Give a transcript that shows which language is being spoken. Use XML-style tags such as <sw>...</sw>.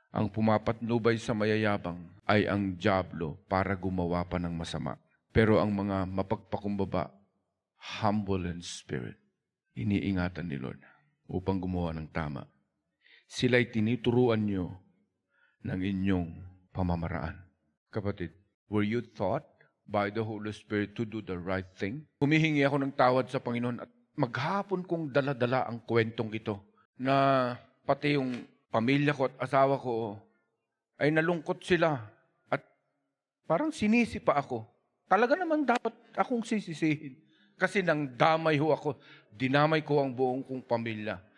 <tl>Ang pumapatnubay sa mayayabang ay ang dyablo para gumawa pa ng masama. Pero ang mga mapagpakumbaba, humble in spirit, iniingatan ni Lord upang gumawa ng tama. Sila'y tinuturuan nyo ng inyong pamamaraan.</tl> <en>Kapatid, were you taught by the Holy Spirit to do the right thing?</en> <tl>Humihingi ako ng tawad sa Panginoon at maghapon kong dala-dala ang kwentong ito na pati yung pamilya ko at asawa ko ay nalungkot sila at parang sinisi pa ako. Talaga naman dapat akong sisisihin kasi nang damay ho ako, dinamay ko ang buong kong pamilya.</tl>